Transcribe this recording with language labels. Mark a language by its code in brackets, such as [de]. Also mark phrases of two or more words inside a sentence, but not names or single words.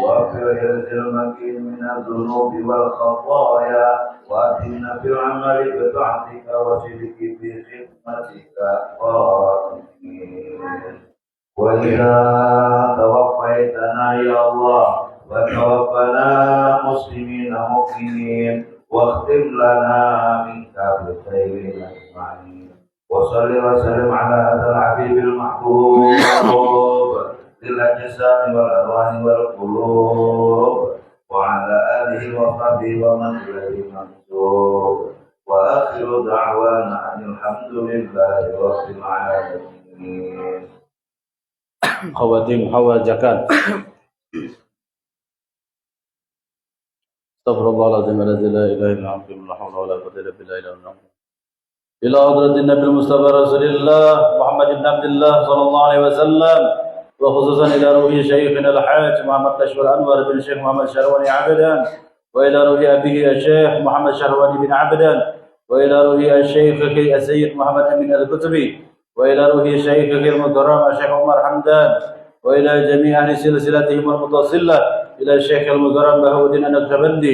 [ar] وفي الحرز المكين من الذنوب والخطايا وأتنا في العمل بطاعتك وصدق في خدمتك قائمين وإذا توفيتنا يا الله وتوفنا مسلمين مؤمنين واختم لنا منك بالخير أجمعين وصل وسلم على هذا الحبيب المحبوب للأجسام والأرواح والقلوب وعلى آله وصحبه ومن إليه منسوب وآخر دعوانا أن الحمد لله رب العالمين. ขวาติมขวาจักัน استغفر الله العظيم الذي لا اله الا هو لا حول ولا قوه الا بالله العلي الى حضرة النبي المصطفى رسول الله محمد بن عبد الله صلى الله عليه وسلم، وخصوصا الى روح شيخنا الحاج محمد كشف الانور بن الشيخ محمد شهرواني عبدان، والى روح ابيه الشيخ محمد شهرواني بن عبدان، والى روح الشيخ السيد محمد امين الكتبي، والى روح شيخه المكرم الشيخ عمر حمدان، والى جميع اهل سلسلتهم المتصله الى الشيخ المكرم بهاء الدين النقشبندي.